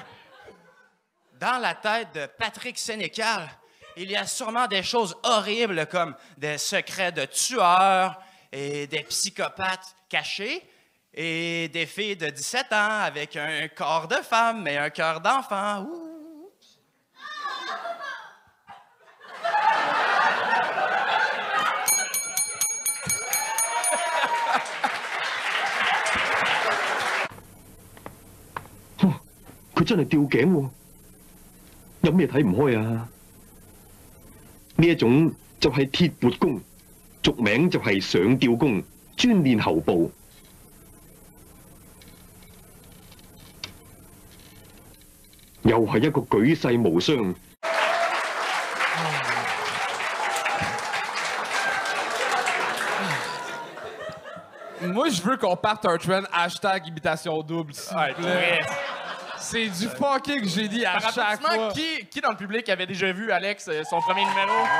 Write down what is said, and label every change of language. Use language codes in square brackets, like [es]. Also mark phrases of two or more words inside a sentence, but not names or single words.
[fr] Dans la tête de Patrick Sénécal, il y a sûrement des choses horribles comme des secrets de tueurs et des psychopathes cachés et des filles de 17 ans avec un corps de femme et un cœur d'enfant. Ouh. [yue] Oh, 佢真係吊頸喎！有咩睇唔開啊？呢一種就係鐵活功，俗名就係上吊功，專練喉部。又係一個舉世無雙。 [fr] Moi, je veux qu'on parte un trend #imitation double, s'il vous plaît. C'est du fucking génie à chaque fois. Qui dans le public avait déjà vu Alex, son premier numéro?